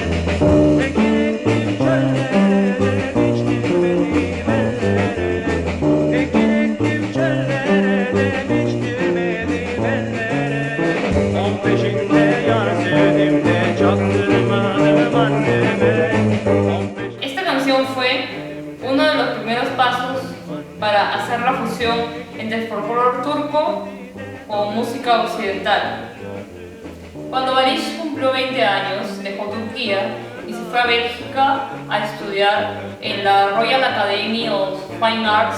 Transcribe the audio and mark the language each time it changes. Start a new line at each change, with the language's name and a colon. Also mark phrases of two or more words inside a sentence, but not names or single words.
Turkish: Ekin ektim çöllere biçtim benim ellere. Ekin ektim çöllere biçtim benim ellere. 15'inde yar sevdim de çaktırmadım anneme.
Spanish: Esta canción fue uno de los primeros pasos para hacer la fusión entre el folclore turco con música occidental. Cuando Barış cumplió 20 años, dejó Turquía y se fue a Bélgica a estudiar en la Royal Academy of Fine Arts.